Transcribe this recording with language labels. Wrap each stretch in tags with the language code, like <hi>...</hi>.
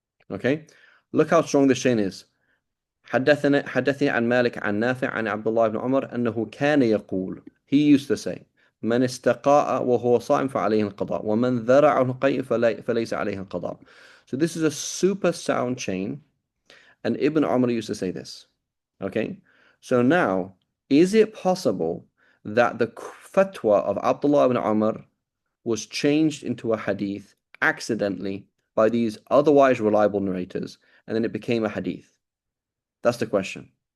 <en>Okay, look how strong this chain is.</en> <ar>حدثني عن مالك عن نافع عن عبد الله بن عمر أنه كان يقول,</ar> <en>he used to say,</en> <ar>من استقاء وهو صائم فعليه القضاء ومن ذرعه القيء فليس عليه القضاء.</ar> <en>So this is a super sound chain, and Ibn Umar used to say this. Okay, so now, is it possible that the fatwa of Abdullah ibn Umar was changed into a hadith accidentally by these otherwise reliable narrators, and then it became a hadith? That's the question.</en>